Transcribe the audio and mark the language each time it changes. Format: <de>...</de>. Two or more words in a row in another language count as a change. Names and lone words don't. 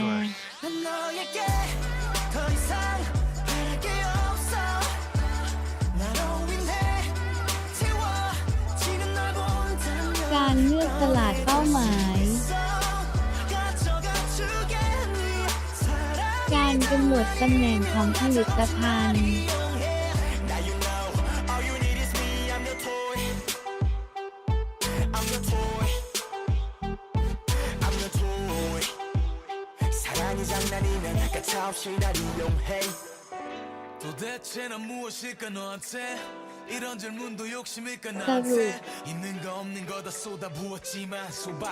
<th>การเลือกตลาดเป้าหมาย การกำหนดตำแหน่งของผลิตภัณฑ์</th> <ko>도대체 난 무엇일까 너한테 이런 질문도 욕심일까 나한테 있는 거 없는 거 다 쏟아부었지만 소박한</ko>